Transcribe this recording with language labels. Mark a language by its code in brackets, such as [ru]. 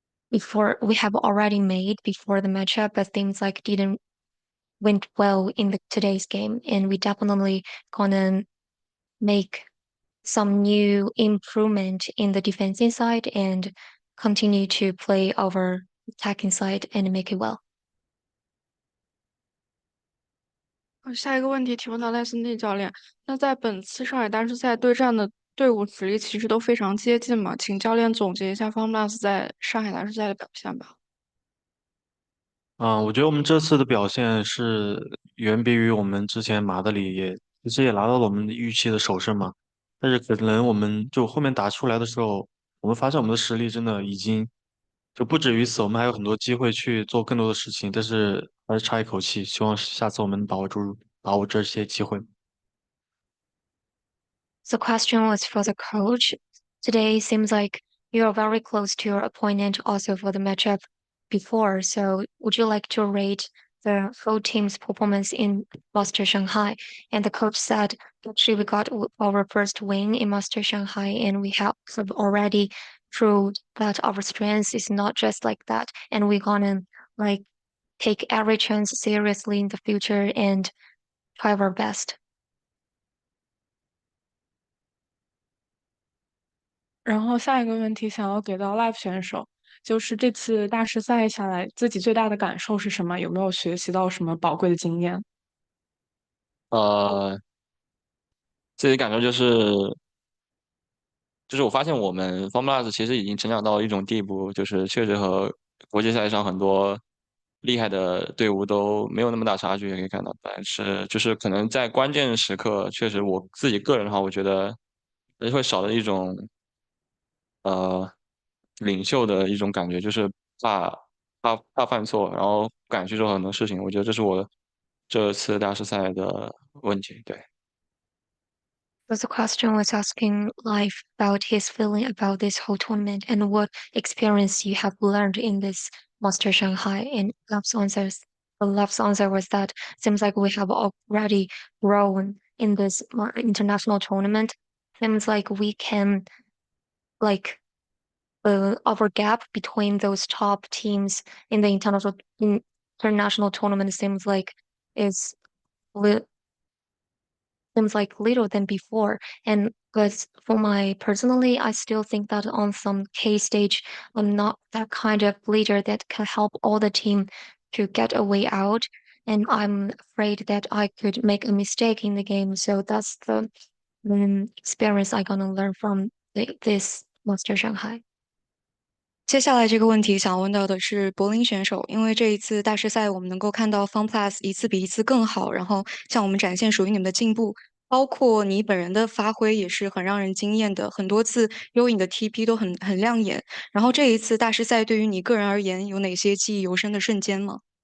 [en] before, we have already made before the matchup, but things like didn't went well in today's game, and we definitely gonna make some new improvement in the defensive side and continue to play our attacking side and make it well. [zh] 下一个问题提问到赖森蒂教练，那在本次上海大师赛对战的队伍实力其实都非常接近嘛，请教练总结一下 FunPlus 在上海大师赛的表现吧。我觉得我们这次的表现是远比于我们之前马德里其实也拿到了我们预期的首胜嘛。但是可能我们就后面打出来的时候，我们发现我们的实力真的已经就不止于此，我们还有很多机会去做更多的事情，但是还是差一口气。希望下次我们把握这些机会。 [en] The question was for the coach. Today seems like you are very close to your opponent also for the matchup before. So would you like to rate the whole team's performance in Master Shanghai? And the coach said, actually, we got our first win in Master Shanghai, and we have already proved that our strength is not just like that. And we're gonna like take every chance seriously in the future and try our best. [zh] 然后下一个问题想要给到 Live 选手，就是这次大师赛下来，自己最大的感受是什么？有没有学习到什么宝贵的经验？呃，自己感受就是我发现我们 FunPlus 其实已经成长到一种地步，就是确实和国际赛上很多厉害的队伍都没有那么大差距，也可以看到。但是就是可能在关键时刻，确实我自己个人的话，我觉得还是会少了一种呃领袖的一种感觉，就是怕犯错，然后不敢去做很多事情。我觉得这是我这次大师赛的问题，对。 [en] But the question was asking Life about his feeling about this whole tournament and what experience you have learned in this Master Shanghai. And Love's answer was that seems like we have already grown in this international tournament. Seems like we can like our gap between those top teams in the international tournament seems like is seems like little than before. And but for my personally, I still think that on some case stage, I'm not that kind of leader that can help all the team to get a way out. And I'm afraid that I could make a mistake in the game. So that's the experience I'm gonna learn from this Master Shanghai. [zh] 接下来这个问题想问到的是柏林选手，因为这一次大师赛我们能够看到 FunPlus 一次比一次更好，然后向我们展现属于你们的进步，包括你本人的发挥也是很让人惊艳的，很多次优影的 TP 都很亮眼。然后这一次大师赛对于你个人而言有哪些记忆犹深的瞬间吗？